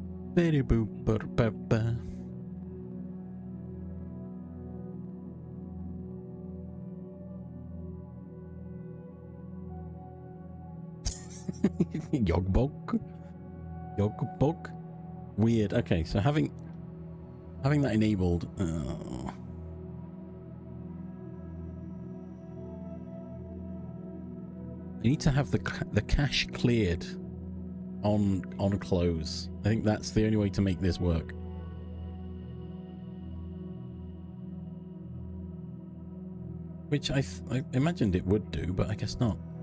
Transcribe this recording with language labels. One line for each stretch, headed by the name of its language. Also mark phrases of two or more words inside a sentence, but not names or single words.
English: Very boop, ba. Yogbog? Yogbog? Weird. Okay, so having that enabled. I need to have the cache cleared on close. I think that's the only way to make this work. Which I imagined it would do, but I guess not.